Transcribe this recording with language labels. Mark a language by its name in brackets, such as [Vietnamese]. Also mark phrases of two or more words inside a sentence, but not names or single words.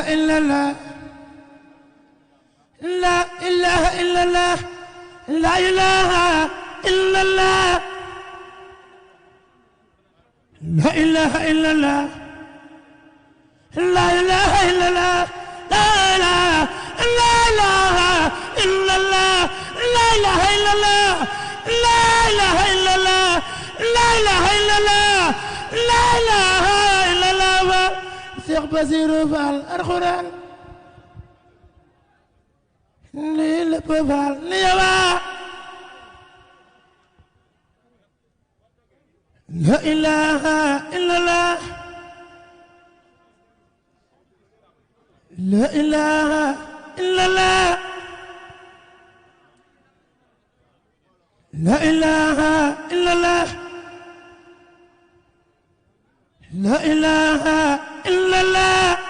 [Arabic] إلا الله لا إله إلا الله لا إله إلا الله لا إله إلا الله لا إله إلا الله لا إله إلا الله لا إله إلا الله لا إله إلا الله لا إله إلا الله لا إله إلا الله Cheikh Basirou Fall Alxuraan [Wolof] lii lépp Fall li [Arabic] yawa لا إله إلا الله لا إله إلا الله لا إله إلا الله لا إله إلا الله